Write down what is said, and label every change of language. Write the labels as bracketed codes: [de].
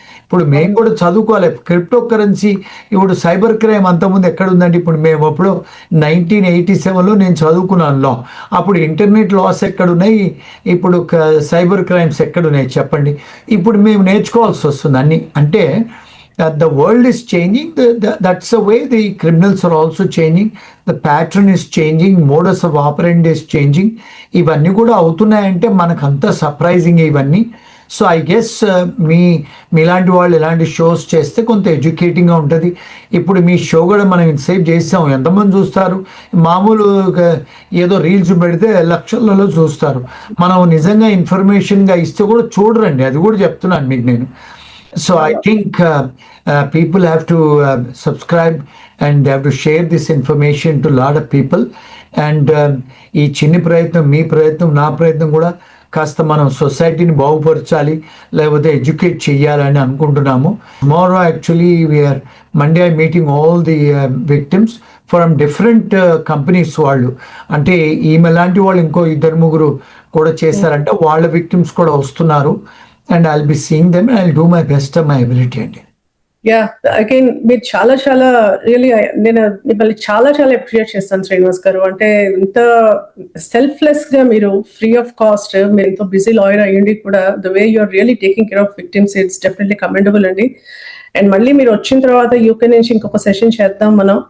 [te] ఇప్పుడు మేము కూడా చదువుకోవాలి క్రిప్టో కరెన్సీ. ఇప్పుడు సైబర్ క్రైమ్ అంతకుముందు ఎక్కడ ఉందండి? ఇప్పుడు మేము అప్పుడు 1987లో నేను చదువుకున్నాను లా. అప్పుడు ఇంటర్నెట్ లాస్ ఎక్కడున్నాయి, ఇప్పుడు సైబర్ క్రైమ్స్ ఎక్కడున్నాయి చెప్పండి. ఇప్పుడు మేము నేర్చుకోవాల్సి వస్తుంది అన్ని. [en] అంటే the world is changing, that's the way the criminals are also changing, the pattern is changing, modus of operandi is changing. [te] ఇవన్నీ కూడా అవుతున్నాయంటే మనకంతా సర్ప్రైజింగ్ ఇవన్నీ. [en] so I guess [te] మీలాంటి వాళ్ళు ఇలాంటి షోస్ చేస్తే కొంత ఎడ్యుకేటింగ్గా ఉంటుంది. ఇప్పుడు మీ షో కూడా మనం ఇంతసేపు చేసాం, ఎంతమంది చూస్తారు? మామూలు ఏదో రీల్స్ పెడితే లక్షలలో చూస్తారు. మనం నిజంగా ఇన్ఫర్మేషన్గా ఇస్తే కూడా చూడరండి, అది కూడా చెప్తున్నాను మీకు నేను. [en] So I think people have to subscribe and they have to share this information to a lot of people. [te] And ఈ చిన్న ప్రయత్నం, మీ ప్రయత్నం, నా ప్రయత్నం కూడా కాస్త మనం సొసైటీని బాగుపరచాలి, లేకపోతే ఎడ్యుకేట్ చేయాలని అనుకుంటున్నాము. [en] Tomorrow actually we are Monday meeting all the victims from different companies. [te] వాళ్ళు అంటే ఈమె లాంటి వాళ్ళు ఇంకో 2-3 కూడా చేశారంటే వాళ్ళ విక్టిమ్స్ కూడా వస్తున్నారు. [en] And I'll be seeing them and I'll do my best of my ability. [te] Yeah again మీరు చాలా చాలా రియలీ నేను మిమ్మల్ని చాలా చాలా అప్రిషియేట్ చేస్తాను శ్రీనివాస్ గారు. అంటే ఇంత సెల్ఫ్లెస్ గా మీరు ఫ్రీ ఆఫ్ కాస్ట్, మీరు ఎంతో బిజీ లాయర్ అయ్యండి కూడా, [en] the way you are really taking care of victims, [te] it's definitely commendable అండి. అండ్ మళ్ళీ మీరు వచ్చిన తర్వాత యూకే నుంచి ఇంకొక సెషన్ చేద్దాం మనం.